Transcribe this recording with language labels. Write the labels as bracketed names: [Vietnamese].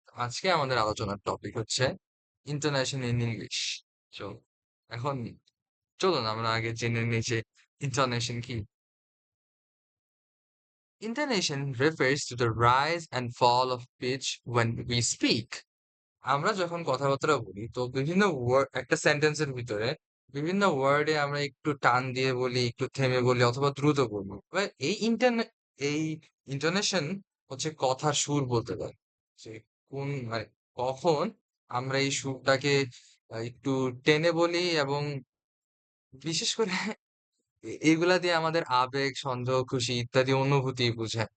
[Bangla] আজকে আমাদের আলোচনার টপিক হচ্ছে ইন্টারন্যাশনাল ইন ইংলিশ। সো এখন চলুন আমরা আগে জেনে নিই যে ইন্টারন্যাশন কি। [English] Intonation refers to the rise and fall of pitch when we speak. [Bangla] আমরা যখন কথাবার্তা বলি তো বিভিন্ন ওয়ার্ড একটা সেন্টেন্সের ভিতরে বিভিন্ন ওয়ার্ডে আমরা একটু টান দিয়ে বলি, একটু থেমে বলি অথবা দ্রুত বলবো। এবার এই ইন্টোনেশন হচ্ছে কথার সুর বলতে পারে। যে কোন মানে কখন আমরা এই সুরটাকে একটু টেনে বলি এবং বিশেষ করে এগুলা দিয়ে আমাদের আবেগ, সন্দেহ, খুশি ইত্যাদি অনুভূতি বোঝায়।